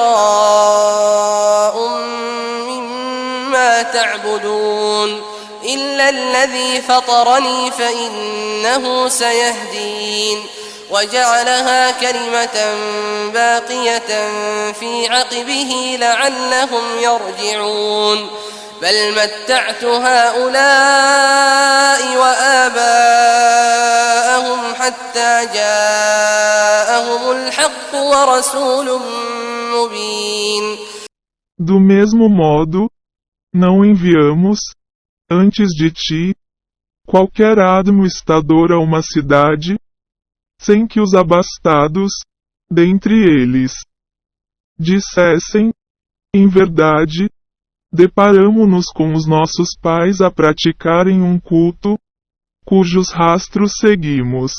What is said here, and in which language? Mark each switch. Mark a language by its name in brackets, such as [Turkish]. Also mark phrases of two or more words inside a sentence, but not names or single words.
[Arabic] براء مما تعبدون إلا الذي فطرني فإنه سيهدين وجعلها كلمة باقية في عقبه لعلهم يرجعون بل متعت هؤلاء وآباءهم حتى جاءهم الحق ورسول مبين. [Portuguese] Do mesmo modo, não enviamos, antes de ti, qualquer administrador a uma cidade, sem que os abastados, dentre eles, dissessem, em verdade, deparamo-nos com os nossos pais a praticarem um culto, cujos rastros seguimos.